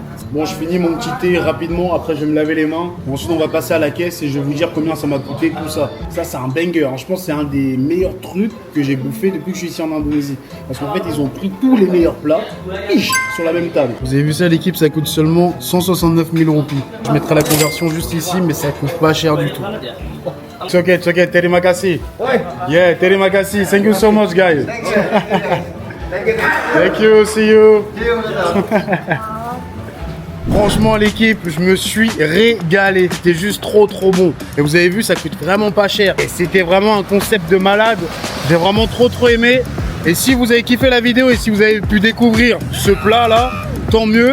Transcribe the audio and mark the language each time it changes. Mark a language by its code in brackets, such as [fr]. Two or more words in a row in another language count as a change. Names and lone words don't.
[fr] Bon, je finis mon petit thé rapidement. Après, je vais me laver les mains. Ensuite, on va passer à la caisse et je vais vous dire combien ça m'a coûté tout ça. Ça, c'est un banger. Hein. Je pense que c'est un des meilleurs trucs que j'ai bouffé depuis que je suis ici en Indonésie. Parce qu'en fait, ils ont pris tous les meilleurs plats sur la même table. Vous avez vu ça, l'équipe, ça coûte seulement 169 000 roupies. Je mettrai la conversion juste ici, mais ça coûte pas cher du tout. [en] It's okay. [id] Terima kasih. Yeah, terima kasih. [en] Thank you so much, guys. Thank you, see you. [fr] Franchement, l'équipe, je me suis régalé. C'était juste trop bon. Et vous avez vu, ça coûte vraiment pas cher. Et c'était vraiment un concept de malade. J'ai vraiment trop aimé. Et si vous avez kiffé la vidéo et si vous avez pu découvrir ce plat là, tant mieux.